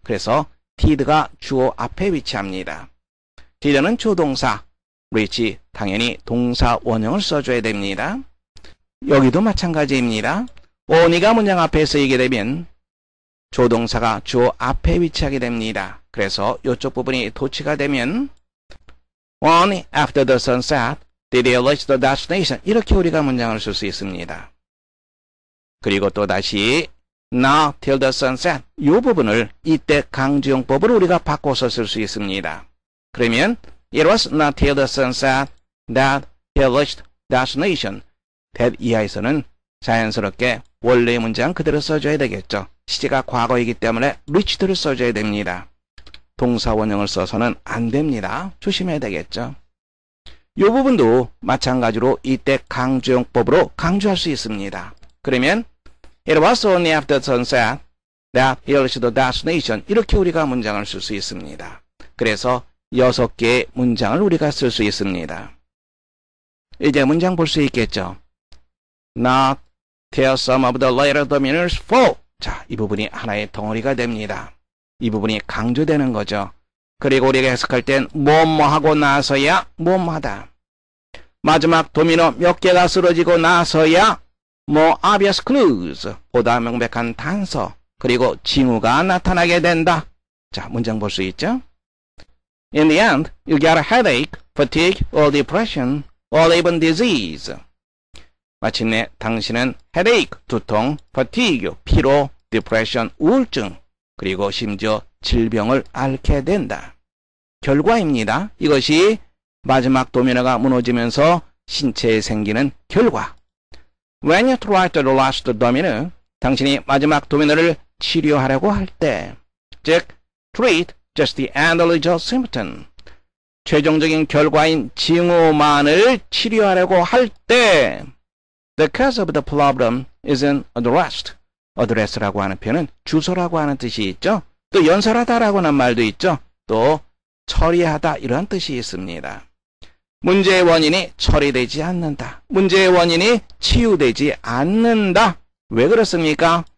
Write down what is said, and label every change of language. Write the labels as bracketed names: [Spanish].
[Korean] 그래서 did가 주어 앞에 위치합니다. did는 조동사, reach 당연히 동사 원형을 써줘야 됩니다. 여기도 마찬가지입니다. only가 문장 앞에 쓰이게 되면 조동사가 주어 앞에 위치하게 됩니다. 그래서 이쪽 부분이 도치가 되면 [English] only after the sunset did they reach the destination. [Korean] 이렇게 우리가 문장을 쓸 수 있습니다. 그리고 또 다시 [English] not till the sunset [Korean] 이 부분을 이때 강조용법으로 우리가 바꿔서 쓸 수 있습니다. [English] 그러면 it was not till the sunset that he reached destination. [Korean] that 이하에서는 자연스럽게 원래의 문장 그대로 써줘야 되겠죠. 시제가 과거이기 때문에 reached를 써줘야 됩니다. 동사 원형을 써서는 안 됩니다. 조심해야 되겠죠. 이 부분도 마찬가지로 이때 강조용법으로 강조할 수 있습니다. [English] 그러면 it was only after sunset that he reached the destination. [Korean] 이렇게 우리가 문장을 쓸 수 있습니다. 그래서 6개의 문장을 우리가 쓸 수 있습니다. 이제 문장 볼 수 있겠죠. [English] Not till some of the later dominers fall. [Korean] 자, 이 부분이 하나의 덩어리가 됩니다. 이 부분이 강조되는 거죠. 그리고 우리가 해석할 땐 뭐하고 나서야 뭐하다. 마지막 도미노 몇 개가 쓰러지고 나서야 [English] more obvious clues, [Korean] 보다 명백한 단서, 그리고 징후가 나타나게 된다. 자, 문장 볼 수 있죠? [English] In the end, you get a headache, fatigue, or depression, or even disease. [Korean] 마침내 당신은 headache, 두통, fatigue, 피로, depression, 우울증, 그리고 심지어 질병을 앓게 된다. 결과입니다. 이것이 마지막 도미노가 무너지면서 신체에 생기는 결과. [English] When you try to last the domino, [Korean] 당신이 마지막 도미노를 치료하려고 할 때, [English] 즉, treat just the end result symptom. [Korean] 최종적인 결과인 징후만을 치료하려고 할 때, [English] the cause of the problem isn't addressed. [Korean] address라고 하는 표현은 주소라고 하는 뜻이 있죠. 또 연설하다라고 하는 말도 있죠. 또 처리하다 이런 뜻이 있습니다. 문제의 원인이 처리되지 않는다. 문제의 원인이 치유되지 않는다. 왜 그렇습니까?